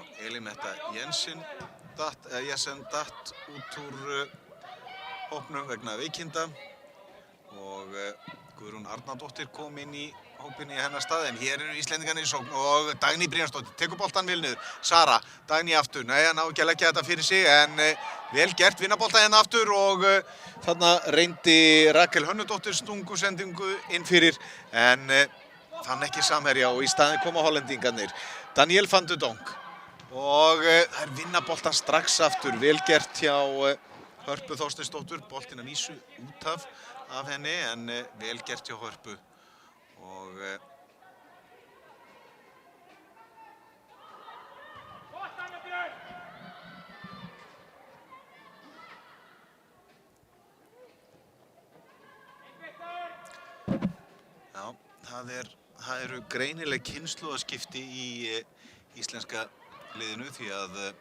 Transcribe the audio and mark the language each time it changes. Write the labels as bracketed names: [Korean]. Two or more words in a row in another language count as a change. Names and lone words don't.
[Icelandic] Elín Metta Jensen datt út úr hópnum vegna veikinda og Guðrún Arnardóttir kom inn í hópinn í hennar stað, en hér eru Íslendingarnir í sókn og Dagný Brynjarsdóttir tekur boltann vel niður. Sara, Dagný aftur, nei, hann á ekki að leggja þetta fyrir sig, en vel gert, vinna boltann hérna aftur og þarna reyndi Rakel Hönnudóttir stungusendingu inn fyrir, en fann ekki samherja og í staðinn koma hollendingarnir. Danielle van de Donk og þær vinna boltann strax aftur, vel gert hjá Hörpu Þorsteinsdóttur, boltinn að vísu út af henni, en vel gert hjá Hörpu. Og já, það eru greinileg kynslóðaskipti í íslenska liðinu, því að